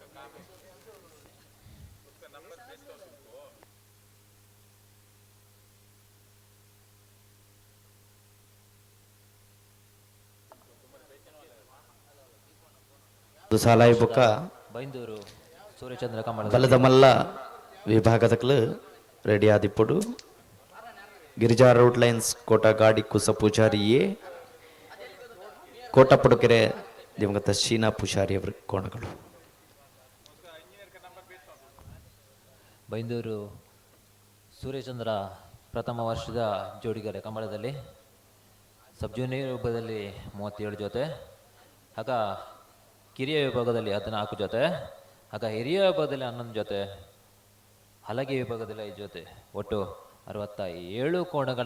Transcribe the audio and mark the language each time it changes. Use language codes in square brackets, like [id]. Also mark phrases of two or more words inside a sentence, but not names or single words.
[tcy] ಸಾಲಾಯಿ ಬೊಕ್ಕ ಬೈಂದೂರು ಸೂರ್ಯಚಂದ್ರ ಕಮಲ ಬಲದ ಮಲ್ಲ ವಿಭಾಗದಕ್ಲು ರೆಡಿ ಆದಿಪ್ಪುಡು ಗಿರಿಜಾ ರೋಡ್ ಲೈನ್ಸ್ ಕೋಟ ಗಾಡಿ ಕುಸ ಪೂಜಾರಿಯೇ ಕೋಟ ಪಡುಕೆರೆ ದಿವಂಗತ ಶೀನಾ ಪೂಜಾರಿ ಅವರ ಕೋಣಗಳು. [kn] ಬೈಂದೂರು ಸೂರ್ಯಚಂದ್ರ ಪ್ರಥಮ ವರ್ಷದ ಜೋಡಿಗರೆ ಕಂಬಳದಲ್ಲಿ [en] sub junior [kn] ವಿಭಾಗದಲ್ಲಿ 37 ಜೊತೆ, ಆಗ ಕಿರಿಯ ವಿಭಾಗದಲ್ಲಿ 14 ಜೊತೆ, ಆಗ ಹಿರಿಯ ವಿಭಾಗದಲ್ಲಿ 11 ಜೊತೆ, ಹಲಗೆ ವಿಭಾಗದಲ್ಲಿ 5 ಜೊತೆ, ಒಟ್ಟು 67 ಕೋಣಗಳ